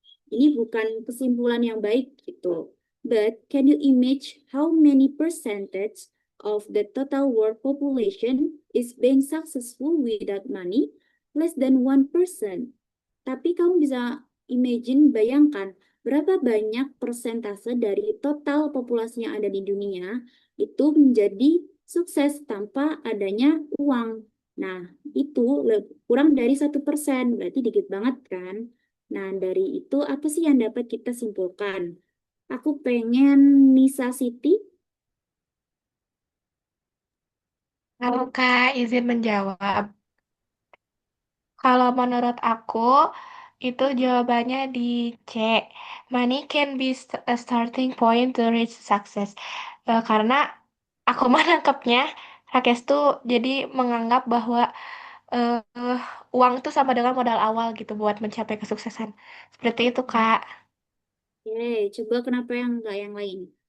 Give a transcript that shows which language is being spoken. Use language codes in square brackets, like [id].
[id] Ini bukan kesimpulan yang baik gitu. [en] But can you image how many percentage of the total world population is being successful without money? Less than 1%. [id] Tapi kamu bisa bayangkan berapa banyak persentase dari total populasi yang ada di dunia itu menjadi sukses tanpa adanya uang. Nah, itu kurang dari 1%, berarti dikit banget kan? Nah, dari itu apa sih yang dapat kita simpulkan? Aku pengen Nisa Siti. Halo Kak, izin menjawab. Kalau menurut aku, itu jawabannya di C. [en] Money can be a starting point to reach success. [id] Karena aku menangkapnya, Rakesh tuh jadi menganggap bahwa eh, uang itu sama dengan modal awal gitu buat mencapai kesuksesan. Seperti itu, Kak. Oke, coba kenapa yang enggak yang lain?